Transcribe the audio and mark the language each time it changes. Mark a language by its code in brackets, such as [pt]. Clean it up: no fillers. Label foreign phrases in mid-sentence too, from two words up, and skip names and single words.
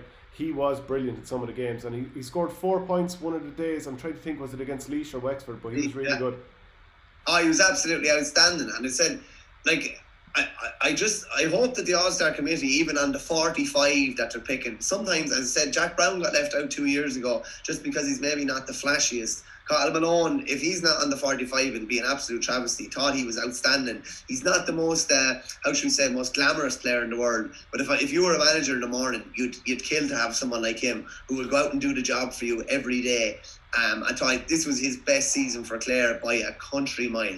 [en] He was brilliant in some of the games, and he scored 4 points one of the days. I'm trying to think, was it against Laois or Wexford, but he was really good. Oh, he was absolutely outstanding. And I said, like, I hope that the All-Star committee, even on the 45 that they're picking, sometimes, as I said, Jack Brown got left out 2 years ago just because he's maybe not the flashiest. Cathal Malone, if he's not on the 45, it'll be an absolute travesty. Thought he was outstanding. He's not the most, most glamorous player in the world. But if you were a manager in the morning, you'd kill to have someone like him who will go out and do the job for you every day. I thought this was his best season for Clare by a country mile.